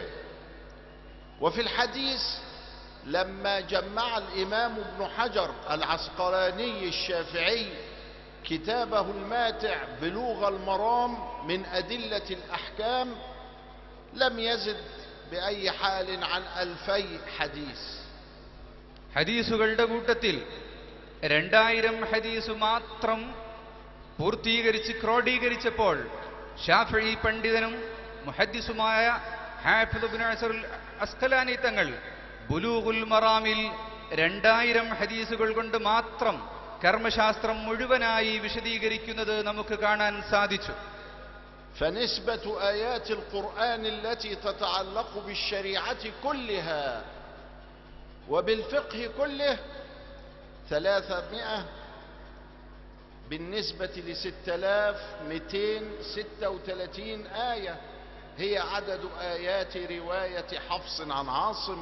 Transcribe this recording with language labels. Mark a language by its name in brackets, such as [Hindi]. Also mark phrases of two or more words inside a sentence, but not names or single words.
[Arabic] وفي الحديث لما جمع الإمام ابن حجر العسقلاني الشافعي كتابه الماتع بلوغ المرام من أدلة الأحكام لم يزد بأي حال عن 2000 حديث. [Malayalam] ഹദീസുകളുടെ കൂട്ടത്തിൽ 2000 ഹദീസ് മാത്രം പൂർത്തീകരിച്ച് ക്രോഡീകരിച്ചപ്പോൾ ഷാഫിഈ പണ്ഡിതനും മുഹദ്ദിസുമായ ഹാഫിദ് ഇബ്നു ഹജർ അസ്ഖലാനി തങ്ങൾ ബുലൂഗുൽ മറാമിൽ 2000 ഹദീസുകൾ കൊണ്ട് മാത്രം കർമ്മശാസ്ത്രം മുഴുവനായി വിശദീകരിക്കുന്നത് നമുക്ക് കാണാൻ സാധിച്ചു. [Arabic] فنسبة آيات القرآن التي تتعلق بالشريعة كلها وبالفقه كله 300 بالنسبة ل6236 آية هي عدد آيات رواية حفص عن عاصم.